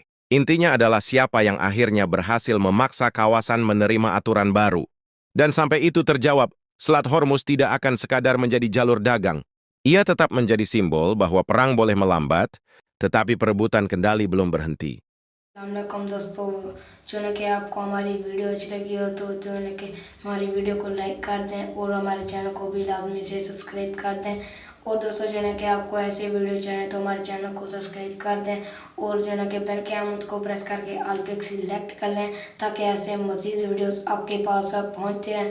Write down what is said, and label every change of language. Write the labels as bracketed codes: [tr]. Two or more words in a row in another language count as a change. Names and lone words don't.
[id] Intinya adalah siapa yang akhirnya berhasil memaksa kawasan menerima aturan baru. Dan sampai itu terjawab, Selat Hormuz tidak akan sekadar menjadi jalur dagang. Ia tetap menjadi simbol bahwa perang boleh melambat, tetapi perebutan kendali belum berhenti. [ar] السلام علیکم [ur] دوستو، جو ہے کہ آپ کو ہماری ویڈیو اچھی لگی ہو تو جو ہے کہ ہماری ویڈیو کو لائک کر دیں اور ہمارے چینل کو بھی لازمی سے سبسکرائب کر دیں. اور دوستو جو ہے کہ آپ کو ایسے ویڈیو چاہیے تو ہمارے چینل کو سبسکرائب کر دیں اور جو ہے کہ بیل کے آئیکن کو پریس کر کے آل پہ سلیکٹ کر لیں تاکہ ایسے مزید ویڈیوز آپ کے پاس پہنچتے رہیں.